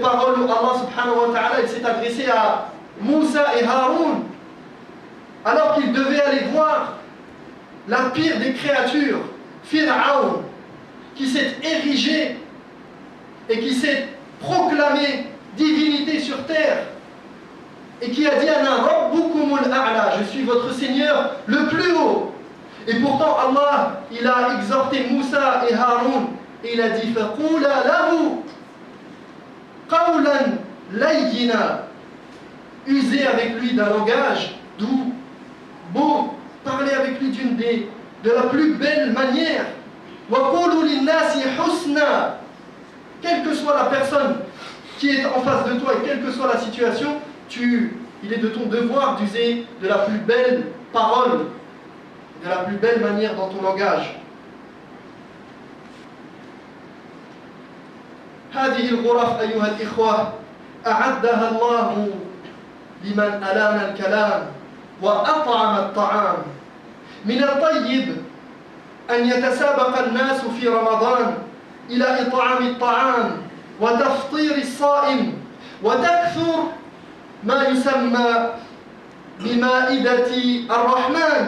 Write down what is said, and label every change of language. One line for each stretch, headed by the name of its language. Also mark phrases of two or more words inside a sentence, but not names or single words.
French: parole où Allah
Arabic: سبحانه وتعالى
French: s'est adressé à Moussa et Haroun alors qu'ils devaient aller voir la pire des créatures, Fir'aun, qui s'est érigé et qui s'est proclamé divinité sur terre et qui a dit:
Arabic: أنا ربكم الأعلى,
French: je suis votre Seigneur le plus haut. Et pourtant Allah, il a exhorté Moussa et Haroun et il a dit:
Arabic: فقولا له قولا لينا,
French: usez avec lui d'un langage doux, beau, parlez avec lui de la plus belle manière.
Arabic: وقولوا للناس حسنا,
French: quelle que soit la personne qui est en face de toi et quelle que soit la situation, il est de ton devoir d'user de la plus belle parole, de la plus belle manière dans ton langage.
Arabic: هذه الغرف أيها الإخوة أعدها الله لمن ألان الكلام وأطعم الطعام. من الطيب أن يتسابق الناس في رمضان إلى إطعام الطعام وتفطير الصائم وتكثر ما يسمى بمائدة الرحمن.